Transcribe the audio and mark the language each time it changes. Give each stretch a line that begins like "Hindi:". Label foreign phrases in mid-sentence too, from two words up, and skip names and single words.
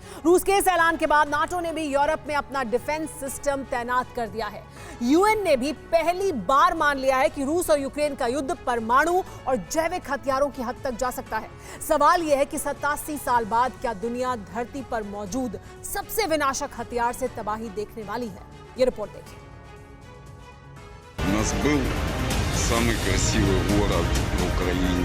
Hindi: रूस के इस ऐलान के बाद नाटो ने भी यूरोप में अपना
English: defence system
Hindi: तैनात कर दिया है। यूएन ने भी पहली बार मान लिया है कि रूस और यूक्रेन का युद्ध परमाणु और जैविक हथियारों की हद तक जा सकता है। सवाल यह है कि 87 साल बाद क्या दुनिया धरती पर मौजूद सबसे विनाशक हथियार से तबाही देखने वाली है? ये रिपोर्ट देखिए।
Russian: У нас был самый красивый город в Украине.